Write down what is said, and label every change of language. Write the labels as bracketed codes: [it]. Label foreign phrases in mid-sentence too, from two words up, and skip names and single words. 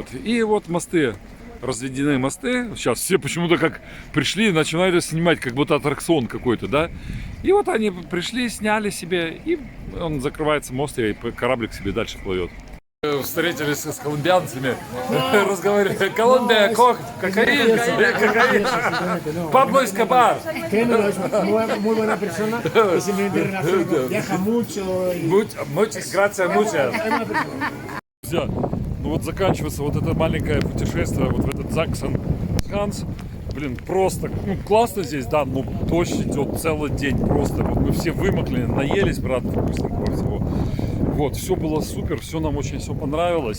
[ru] И вот мосты, разведены мосты. Сейчас все почему-то как пришли и начинают снимать, как будто аттракцион какой-то, да. И вот они пришли, сняли себе, и он закрывается мост, и кораблик себе дальше плывет. Встретились с колумбианцами, разговаривали. Колумбия, кокаин, Пабло Эскобар. [es] Muy buena persona, y siempre internacional, viaja mucho. Gracias, [ru] Друзья, ну вот заканчивается вот это маленькое путешествие вот в этот Заксен-Ганс. Блин, просто, ну, классно здесь, да, но дождь идет целый день просто. Вот мы все вымокли, наелись, брат, вкусненького всего. Вот, все было супер, все нам очень все понравилось.